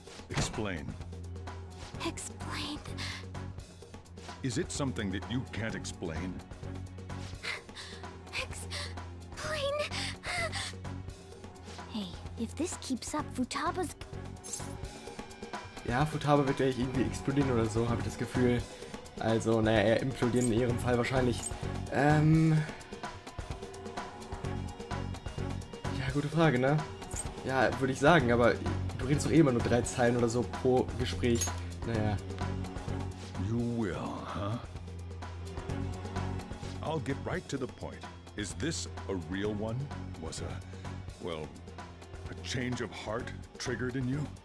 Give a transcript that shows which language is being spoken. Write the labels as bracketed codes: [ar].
[en] Explain. Explain. Is it something that you can't explain? Explain. Hey, if this keeps up, Futaba's... [de] Ja, Futaba wird gleich irgendwie explodieren oder so, habe ich das Gefühl. Also, naja, eher implodieren in ihrem Fall wahrscheinlich. Ja, gute Frage, ne? Ja, würde ich sagen, aber du redest doch eh immer nur 3 Zeilen oder so pro Gespräch. Naja. [en] You will, huh? I'll get right to the point. Is this a real one? Was well, a change of heart triggered in you?